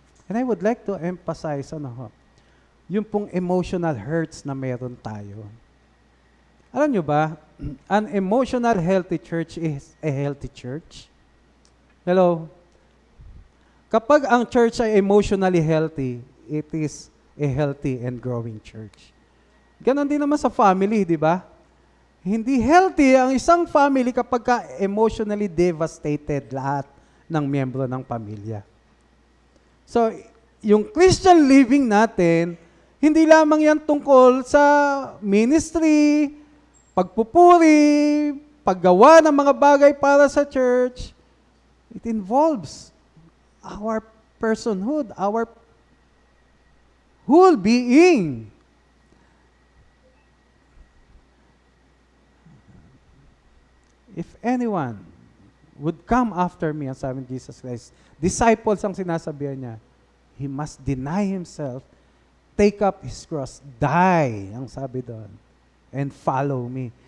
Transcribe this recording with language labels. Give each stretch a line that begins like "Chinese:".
English: And I would like to emphasize,
Filipino: yung pong emotional hurts na meron tayo. Alam nyo ba,
English: an emotional healthy church is a healthy church. Hello?
Filipino: Kapag ang church ay emotionally healthy,
English: it is a healthy and growing church.
Filipino: Ganon din naman sa family, di ba? Hindi healthy ang isang family kapag ka emotionally devastated lahat ng miyembro ng pamilya. So, yung Christian living natin, hindi lamang yan tungkol sa ministry, pagpupuri, paggawa ng mga bagay para sa church.
English: It involves our personhood, our whole being. If anyone would come after me,
Filipino: ang sabi ni Jesus Christ, disciples ang sinasabihan niya,
English: he must deny himself, take up his cross, die,
Filipino: ang sabi doon,
English: and follow me.